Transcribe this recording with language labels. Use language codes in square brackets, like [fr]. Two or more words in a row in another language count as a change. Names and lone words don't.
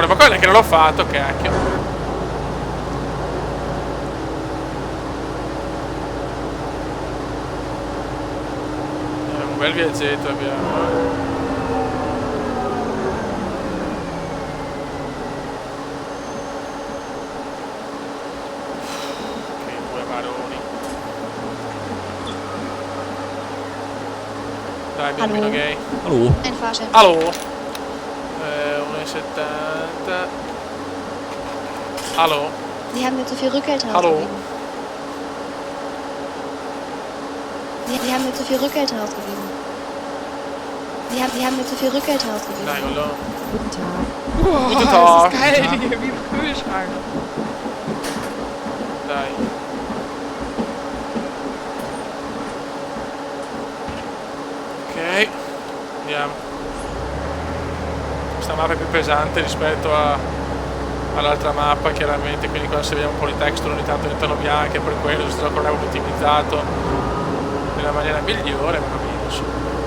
[it] Ma quello è che non l'ho fatto, cacchio. Un bel viaggetto abbiamo. Che due maroni. Dai, bambino [de] Hallo. gay. Hallo. Ein Fahrschein. Allo? 1,70. Allo? Sie haben mir zu viel Rückgeld Hallo? ausgegeben. Sie haben mir zu viel Rückgeld ausgegeben. Sie haben mir zu viel Rückgeld ausgegeben. [it] Dai, quello. [de] Guten Tag. Guten Das Tag. ist geil hier, wie im Kühlschrank. [it] Dai. Ok. Andiamo. Questa mappa è più pesante rispetto all'altra mappa, chiaramente, quindi qua se vediamo un po' di texture ogni tanto diventano bianche, per quello questo gioco l'avevo ottimizzato nella maniera migliore, ma va bene, insomma.